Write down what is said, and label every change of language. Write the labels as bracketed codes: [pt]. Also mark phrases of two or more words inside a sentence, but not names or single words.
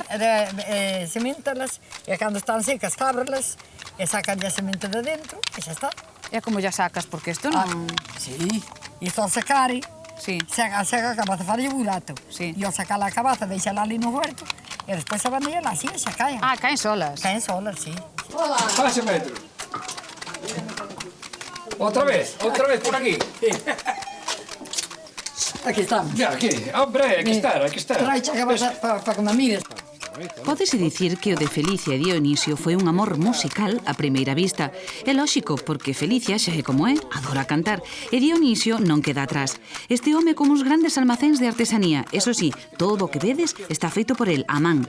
[gl] Seméntalas, e cando están secas, cábralas, e sacan a semente de dentro, e xa está. E como ya sacas? Porque isto non... Sí, isto ao sacar, Sí. seca a cabaza, falle burato. Sí. E ao sacar a cabaza, deixala ali no huerto, e despois a vanilla así, xa caen. [es] Ah, caen solas. Caen solas, sí. Pase, maestro. Otra vez por aquí. Aquí estamos. Ya, aquí. Hombre, aquí está. [gl] Traiche a cabaza para que me mires. Pódese dicir que o de Felicia e Dionisio foi un amor musical a primeira vista. É lóxico, porque Felicia xa é como é, adora cantar, e Dionisio non queda atrás. Este home como uns grandes almacéns de artesanía. Eso sí, todo o que vedes está feito por el, a man.